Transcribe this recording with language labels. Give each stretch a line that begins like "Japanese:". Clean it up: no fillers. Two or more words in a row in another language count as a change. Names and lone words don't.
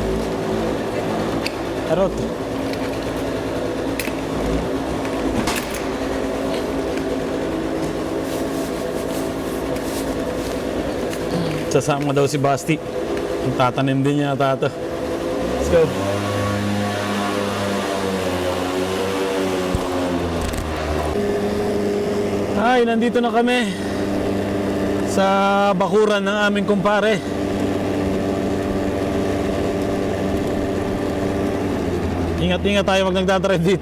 Italian: È rotto.
Filipino: Sasama daw si Basti. Tatanim din niya ata ito.
English: Let's go.
Filipino: Ay, nandito na kami sa bakuran ng aming kumpare. Ingat-ingat tayo pag nagdadrive dito.